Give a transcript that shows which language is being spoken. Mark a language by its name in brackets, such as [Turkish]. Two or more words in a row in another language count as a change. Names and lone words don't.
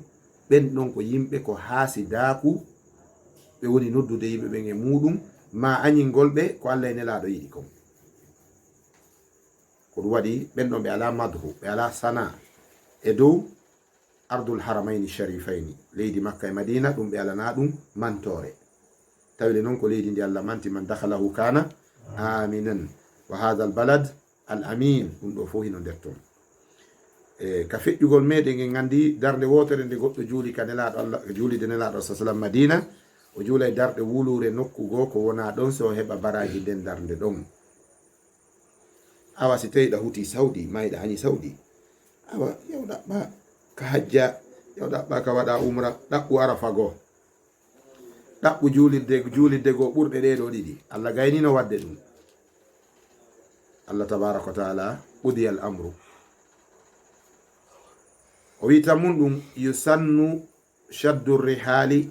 [Fula] ɓen ɗon ko yimɓe ko haasidaku, ɓe woni noddude yimɓe ɓen e muɗum ma añingol ɓe ko Allah e nelaɗo yiɗi kon. ko ɗum waɗi ɓen ɗon ɓe ala madhu, ɓe ala sana e dow [Arabic] أرض الحرمين الشريفين, [Fula] leydi Makka e Madina, ɗum ɓe alana ɗum mantore. tawde noon ko leydi ndi Allah manti [Arabic] من دخله كان آمنا وهذا البلد الأمين, [Fula] ɗum ɗo fo hino nder ton. ka feƴƴugol meɗen en gandi darde wotere nde goɗɗo juuli ka nelaɗo Allah, juulide nelaɗo sallam Madina, o juulay darɗe wulure nokkugo ko wona ɗon, so heɓa baraji nden darde ɗon. awa si tawi ɗa huti Saudi, mayɗa hani Saudi, awa yow ɗaɓɓa ka hajja yow ɗaɓɓa ka waɗa umra ɗaɓɓu arafa goo ɗaɓɓu juulidde goo ɓurɗe ɗe ɗo ɗiɗi allah gaynino wadde ɗum allah [Arabic] تبارك وتعالى [Fula] ɓudi al amru o wi tammum ɗum [Arabic] يسن شد الرحال